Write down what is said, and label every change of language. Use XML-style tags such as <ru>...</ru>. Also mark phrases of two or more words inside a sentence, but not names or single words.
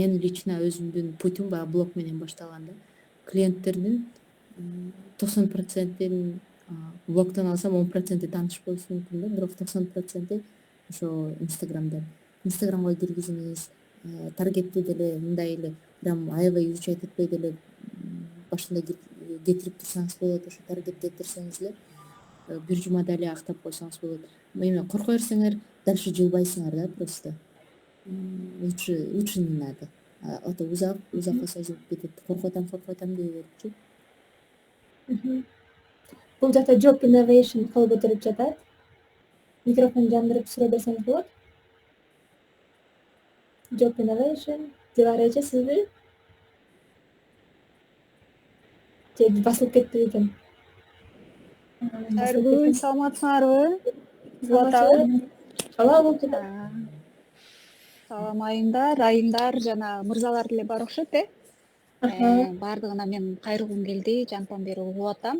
<ky>Мен лично өзүмдүн путем баягы блог менен башталган да. Клиенттердин 90%-ин блогдон алсам 10% тааныш болушу мүмкүн да, бирок 90% ошо Инстаграмга киргизиңиз, таргетти деле мындай эле прям аябай изучать этпей деле башында кетирип турсаңыз болот. Ошо таргеттетирсеңиз эле бир жумада эле актап койсоңуз болот. Эме корко берсеңер дальше жылбайсыңар да просто.</ky> <ru>Лучше не надо. А то</ru> <ky>узакка созулуп кетет. Коркуп атам дей берипчи. Бул жакта</ky> <en>job innovation</en> <ky>кылып өтүрүп жатат. Микрофон жандырып суроо берсеңиз болот.</ky> <en>Job innovation</en> <ky>Дилара эже сизби? Же басылып кеттиби экен? Басылып Шайыргүл, кеткен. саламатсыңарбы? Булат абы? Саламатсызбы? Ооба, болуп жатат. Салам айымдар жана мырзалар деле бар окшойт Баардыгына мен кайрылгым келди, жантан бери угуп атам.</ky>